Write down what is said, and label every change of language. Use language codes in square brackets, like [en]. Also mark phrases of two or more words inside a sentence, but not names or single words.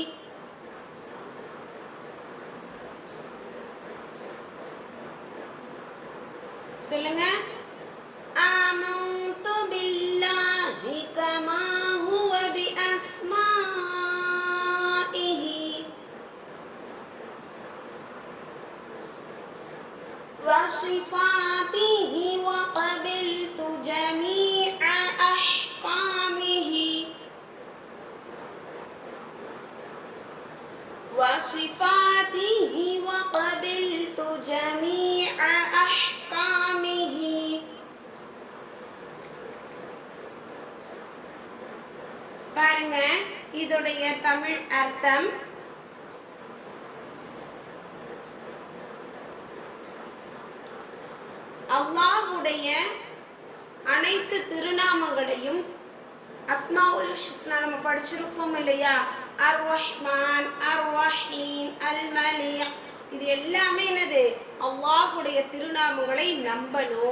[ta] சொல்லுங்க. [ar] آمنت بالله كما هو بأسمائه. وصفاته وقبلت جميع أحكامه. وصفاته وقبلت جميع أحكامه. [ta] பாருங்க, இதோடைய தமிழ் அர்த்தம். அல்லாஹ்வுடைய அனைத்து திருநாமங்களையும், [ar] الأسماء الحسنى [ta] நம்ம படிச்சிருப்போம் இல்லையா, அர் ரஹ்மான், அர் ரஹீம், அல் மலீக், இது எல்லாமே என்னது, அல்லாஹ்வுடைய திருநாமங்களை நம்பணும்.